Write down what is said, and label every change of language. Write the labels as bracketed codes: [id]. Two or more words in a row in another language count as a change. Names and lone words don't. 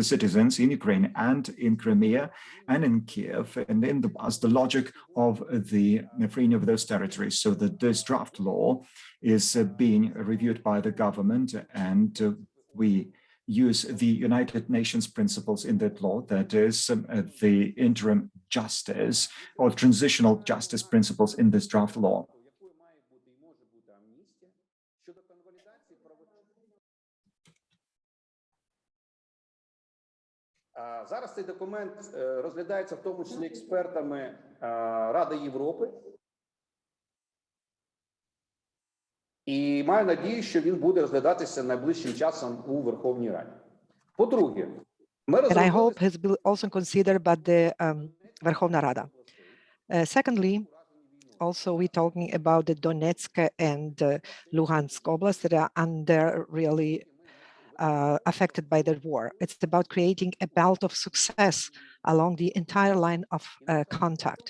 [en] citizens in Ukraine and in Crimea and in Kiev and in the past the logic of the freeing of those territories, so that this draft law is being reviewed by the government, and we use the United Nations principles in that law, that is the interim justice or transitional justice principles in this draft law. [uk] Зараз цей документ розглядається в тому числі експертами Ради Європи. І маю надію, що він буде розглядатися найближчим часом у Верховній Раді. По-друге, ми розробили... [en] And I hope has been also considered by the Verkhovna Rada. Secondly, also we're talking about the Donetsk and Luhansk Oblast that are under really affected by the war. It's about creating a belt of success along the entire line of contact.